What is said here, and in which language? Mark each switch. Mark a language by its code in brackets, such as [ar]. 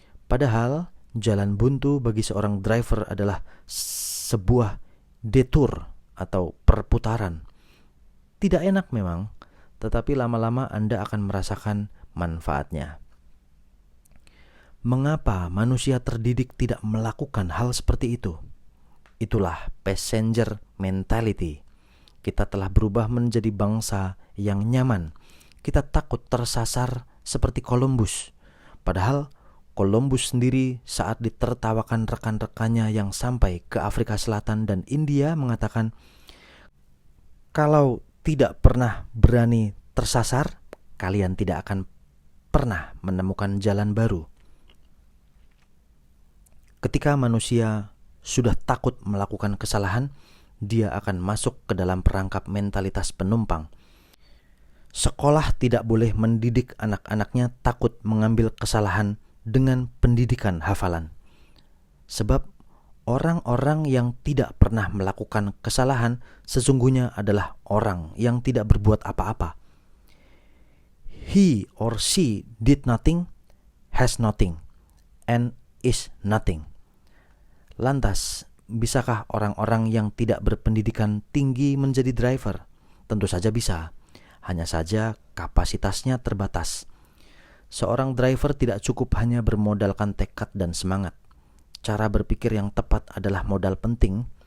[id] Padahal jalan buntu bagi seorang driver adalah sebuah detour atau perputaran. Tidak enak memang, tetapi lama-lama Anda akan merasakan manfaatnya. Mengapa manusia terdidik tidak melakukan hal seperti itu? Itulah passenger mentality. Kita telah berubah menjadi bangsa yang nyaman. Kita takut tersasar seperti Columbus. Padahal Columbus sendiri saat ditertawakan rekan-rekannya yang sampai ke Afrika Selatan dan India mengatakan, kalau tidak pernah berani tersasar, kalian tidak akan pernah menemukan jalan baru. Ketika manusia sudah takut melakukan kesalahan, dia akan masuk ke dalam perangkap mentalitas penumpang. Sekolah tidak boleh mendidik anak-anaknya takut mengambil kesalahan dengan pendidikan hafalan. Sebab orang-orang yang tidak pernah melakukan kesalahan sesungguhnya adalah orang yang tidak berbuat apa-apa. [en] He or she did nothing, has nothing, and is nothing. [id] Lantas, bisakah orang-orang yang tidak berpendidikan tinggi menjadi driver? Tentu saja bisa. Hanya saja kapasitasnya terbatas. Seorang driver tidak cukup hanya bermodalkan tekad dan semangat. Cara berpikir yang tepat adalah modal penting,